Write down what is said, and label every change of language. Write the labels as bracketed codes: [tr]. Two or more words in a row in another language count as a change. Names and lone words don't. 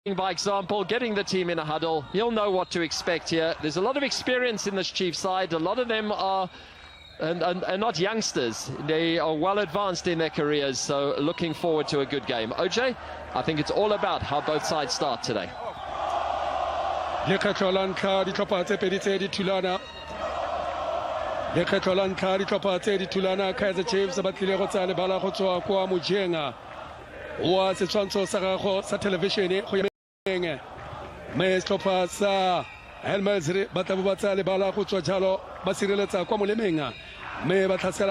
[en] by example, getting the team in a huddle. He'll know what to expect here. There's a lot of experience in this Chiefs side. A lot of them are not youngsters. They are well advanced in their careers, so looking forward to a good game. OJ, I think it's all about how both sides start today. [tn] Kaizer Chiefs batlile go tsaya lebala go tswa kwa mojenga wa setshwantsho sa gago sa television go yeng me setlhopha sa Masry ba tla ba tsaya lebala go tswa jalo ba sireletsa kwa molemeng me ba tlhasela